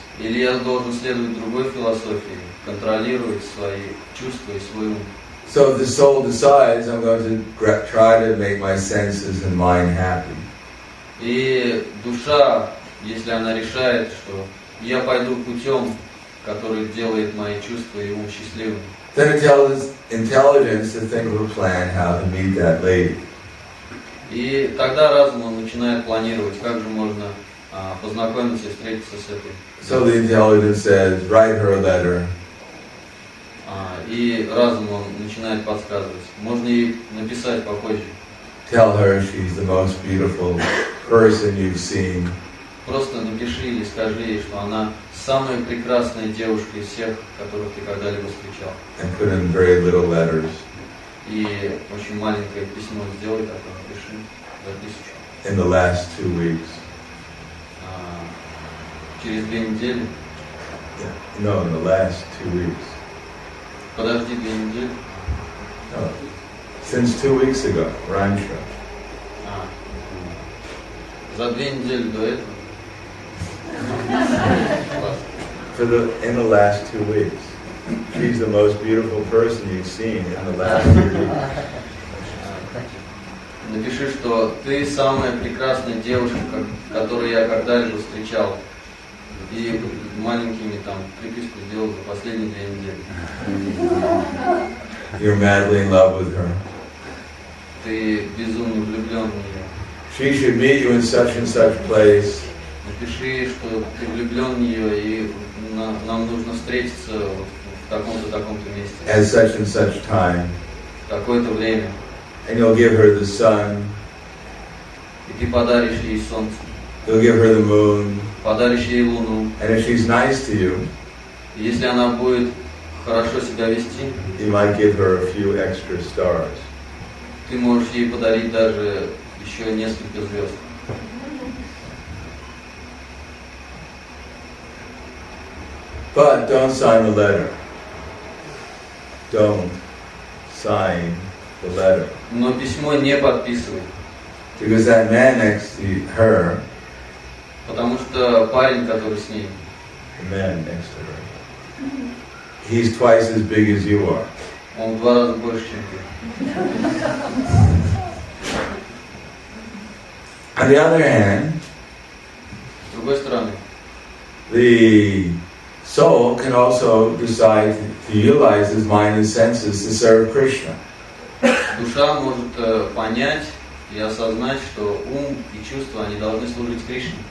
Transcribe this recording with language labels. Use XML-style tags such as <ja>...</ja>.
<ru>Или я должен следовать другой философии, контролировать свои чувства и свой ум?</ru> <en>So if the soul decides, I'm going to try to make my senses and mind happy.</en> <ru>И душа, если она решает, что я пойду путем, который делает мои чувства и ум счастливым,</ru> <en>then it tells intelligence to think of a plan how to meet that lady.</en> <ru>и тогда разум он начинает планировать, как же можно познакомиться и встретиться с этой.</ru> <en>So the intelligence says, write her a letter.</en> <ru>И разум он начинает подсказывать. Можно ей написать попозже.</ru> <en>Tell her she's the most beautiful person you've seen.</en> <ru>Просто напиши или скажи ей, что она самая прекрасная девушка из всех, которых ты когда-либо встречал.</ru> <en>And put in very little letters.</en> <ru>И очень маленькое письмо сделай, такое напиши, за 1000.</ru> <en>In the last 2 weeks.</en> <ru>Через 2 недели.</ru> <en>No, in the last 2 weeks.</en> <ru>Подожди 2 недели.</ru> <en>No, since 2 weeks ago,</en> <ru>раньше. За 2 недели до этого.</ru> <en>In the last 2 weeks. She's the most beautiful person you've seen in the last 2 weeks.</en> <ru>Напиши, что ты самая прекрасная девушка, которую я когда-либо встречал. И маленькими там приписку сделал за последние 2 недели.</ru> <en>You're madly in love with her.</en> <ru>Ты безумно влюблен в нее.</ru> <en>She should meet you in such and such place.</en> <ru>Напиши, что ты влюблен в нее, и нам нужно встретиться в в таком-то, таком-то месте,</ru> <en>at such and such time,</en> <ru>в такое-то время,</ru> <en>and you'll give her the sun,</en> <ru>и ты подаришь ей солнце,</ru> <en>you'll give her the moon,</en> <ru>подаришь ей луну,</ru> <en>and if she's nice to you,</en> <ru>и если она будет хорошо себя вести,</ru> <en>you might give her a few extra stars.</en> <ru>ты можешь ей подарить даже еще несколько звезд.</ru> <en>But don't sign the letter. Don't sign the letter.</en> <ru>Но письмо не подписывай,</ru> <en>Because that man next to her,</en> <ru>потому что парень, который с ней,</ru> <en>the man next to her, he's twice as big as you are.</en> <ru>он в 2 раза больше, чем ты.</ru> <en>On the other hand,</en> <ru>С другой стороны,</ru> <en>the soul can also decide to utilize his mind and senses to serve Krishna.</en> <ru>душа может понять и осознать, что ум и чувства, они должны служить Кришне.</ru>